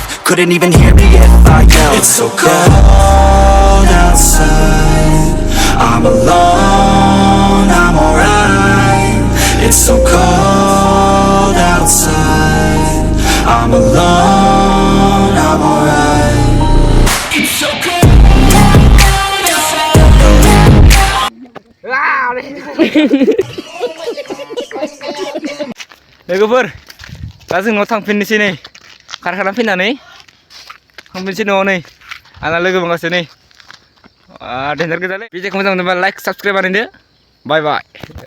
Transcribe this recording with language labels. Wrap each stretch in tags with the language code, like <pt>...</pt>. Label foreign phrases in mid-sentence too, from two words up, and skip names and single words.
<en>Couldn't even hear me if I yelled. It's so cold outside, I'm alone, I'm alright. It's so cold outside, I'm alone, I'm alright. It's so cold outside.</en> <brx>लोगोफोर दा जों न'आव थांफिननोसै नै खारखाना फैनानै थांफिननोसै न'आव नै आंना लोगो मोनगासिनो नै देन्जार गोजालै भिडिअखौ मोजां मोनोबा</brx> <en>like subscribe</en> <brx>बानायदो</brx> <en>bye bye</en>